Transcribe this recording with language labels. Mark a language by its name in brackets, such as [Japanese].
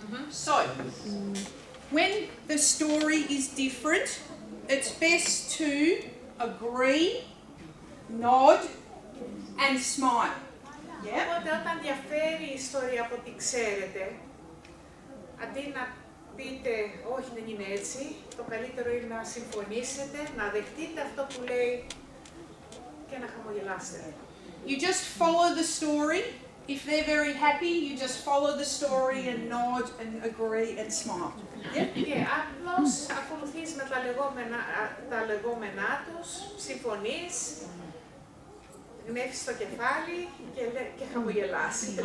[English] So, when the story is different, it's best to agree, nod and smile. Yeah? [Greek] Οπότε όταν διαφέρει η ιστορία από ό,τι ξέρετε, αντί να πείτε όχι δεν είναι έτσι, το καλύτερο είναι να συμφωνήσετε, να δεχτείτε αυτό που λέει και να χαμογελάσετε. [English] You just follow the story. If they're very happy, you just follow the story and nod and agree and smile. Yeah? [Greek] Και απλώς ακολουθείς με τα λεγόμενά τους, συμφωνείς, γνέφεις το κεφάλι και χαμογελάς.